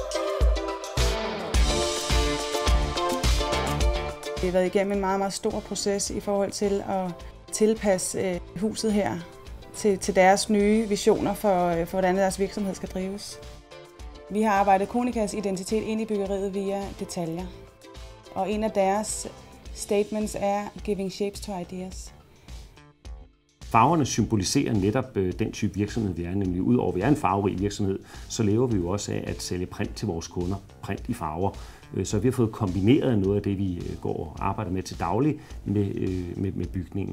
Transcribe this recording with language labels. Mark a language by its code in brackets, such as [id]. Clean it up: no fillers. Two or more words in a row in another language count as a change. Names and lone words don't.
[da] Vi har været igennem en meget, meget stor proces i forhold til at tilpasse huset her til deres nye visioner for hvordan deres virksomhed skal drives. Vi har arbejdet Konikas identitet ind i byggeriet via detaljer. Og en af deres statements er [en] giving shapes to ideas. [da] Farverne symboliserer netop den type virksomhed, vi er. Nemlig udover at vi er en farverig virksomhed, så lever vi jo også af at sælge print til vores kunder. Print i farver. Så vi har fået kombineret noget af det, vi går og arbejder med til daglig med bygningen.